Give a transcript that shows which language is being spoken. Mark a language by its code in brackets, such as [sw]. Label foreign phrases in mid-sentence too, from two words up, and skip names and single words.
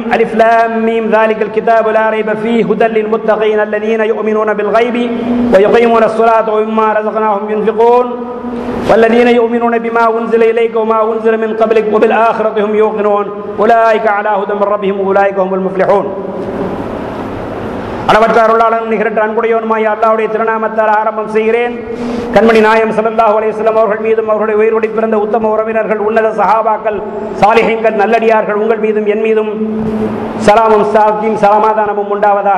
[ar] ألف لام ميم ذلك الكتاب لا ريب فيه هدى للمتقين الذين يؤمنون بالغيب ويقيمون الصلاة ومما رزقناهم ينفقون والذين يؤمنون بما أنزل إليك وما أنزل من قبلك وبالآخرة هم يوقنون أولئك على هدى من ربهم أولئك هم المفلحون. [ta] அளவற்ற அருளாளனும் நிகரற்ற அன்புடையவனுமாய் அல்லாஹ்வுடைய திருநாமத்தால் ஆரம்பம் செய்கிறேன். கண்மணி நாயகம் [ar] صلى الله عليه وسلم [ta] அவர்கள் மீதும் அவர்களுடைய உயிரோடு பிறந்த உத்தம உறவினர்கள் உன்னத சஹாபாக்கள் சாலிஹீன்கள் நல்லடியார்கள் உங்கள் மீதும் என் மீதும் சலாமும் சமாதானமும் உண்டாவதாக.